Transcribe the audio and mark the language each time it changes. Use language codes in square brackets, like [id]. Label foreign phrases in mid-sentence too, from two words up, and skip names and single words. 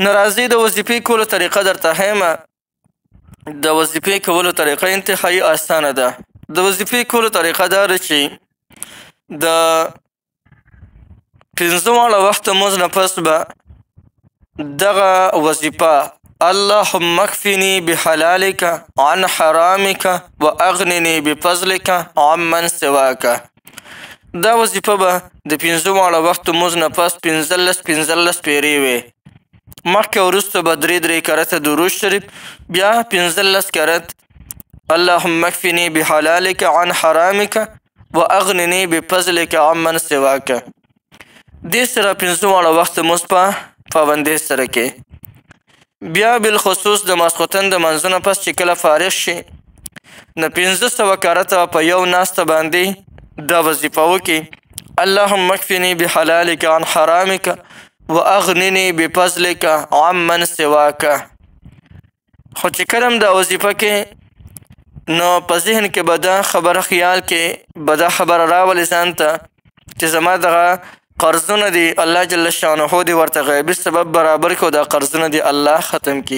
[ps] نو راځئ د وظیفې کولو طریقه درته ښیم. د وظیفې کولو طریقه انتهایي اسانه ده. د وظیفې کولو طریقه دا ده چې د 5 واړه وخته مونځ نه پس به دغه وظیفه [ar] اللهم اکفني بحلالك عن حرامك واغنني بفضلك عمن سواك. [ps] دا وظیفه به د 5 واړه وختو مونځ نه پس 15 پیرې وي. مخکې وروسته به 3 کرته درود شریف، بیا 15 کرت [ar] اللهم اکفني بحلالك عن حرامك واغنني بفضلك عمن سواك. [ps] دې سره 5 واړه وخته مونځ په پابندۍ سره کې. بیا بالخصوص د ماسخوتن د منځه نه پس چې کله فارغ شي نو 1500 کرته په یو ناسته باندې دا وظیفه وکړي [ar] اللهم اکفني بحلالك عن حرامك واغنني بفضلك عمن سواك. [ps] خو چې کله هم دا وظیفه کې نو په ذهن کې به دا خبره خیال کې به دا خبره راولي ځان ته چې زما دغه قرضونه دي [ar] الله جل شانه [ps] دې ورته غیبي سبب برابر کړو، دا قرضونه دي الله ختم کړي.